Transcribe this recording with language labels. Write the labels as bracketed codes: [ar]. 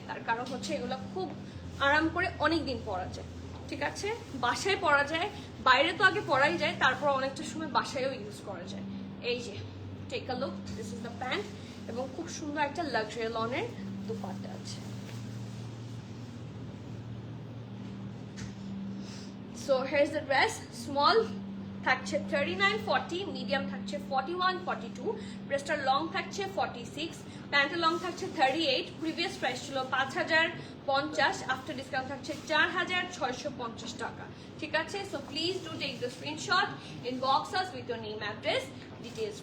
[bn] তার কারণ হচ্ছে এগুলো খুব আরাম করে অনেক দিন পরা যায়। ঠিক আছে, বাসায় পরা যায়, বাইরে তো আগে পরাই যায়, তারপর অনেকটা সময় বাসায়ও ইউজ করা যায়। এই যে [en] take a look, this is the pant, [bn] এবং খুব সুন্দর একটা লাক্সারি লনের দুপাট্টা আছে। [en] So here's the dress, small [bn] থাকছে 39-40, মিডিয়াম থাকছে 41-42, ব্রেস্টার লং থাকছে 46, প্যান্টের লং থাকছে 38, প্রিভিয়াস প্রাইস ছিল 5050, আফটার ডিসকাউন্ট থাকছে 4650 টাকা। ঠিক আছে, [en] So please do take the screenshot, inbox us with your name address details.